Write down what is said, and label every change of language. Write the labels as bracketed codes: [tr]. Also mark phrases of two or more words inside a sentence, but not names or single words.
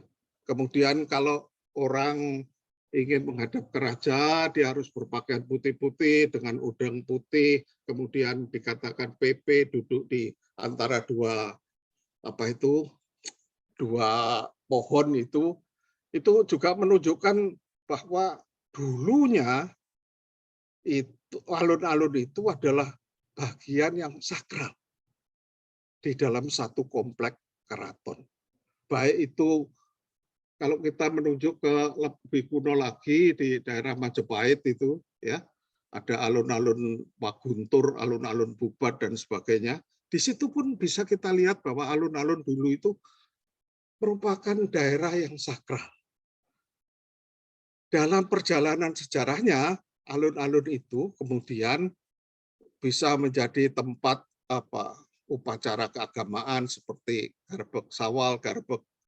[id] Kemudian kalau orang ingin menghadap ke raja, dia harus berpakaian putih-putih dengan udang putih, kemudian dikatakan PP duduk di antara dua pohon itu juga menunjukkan bahwa dulunya itu alun-alun itu adalah bagian yang sakral di dalam satu komplek keraton. Baik itu kalau kita menuju ke lebih kuno lagi di daerah Majapahit itu ya, ada alun-alun Waguntur, alun-alun Bubat dan sebagainya. Di situ pun bisa kita lihat bahwa alun-alun dulu itu merupakan daerah yang sakral. Dalam perjalanan sejarahnya, alun-alun itu kemudian bisa menjadi tempat upacara keagamaan seperti garbek sawal, garbek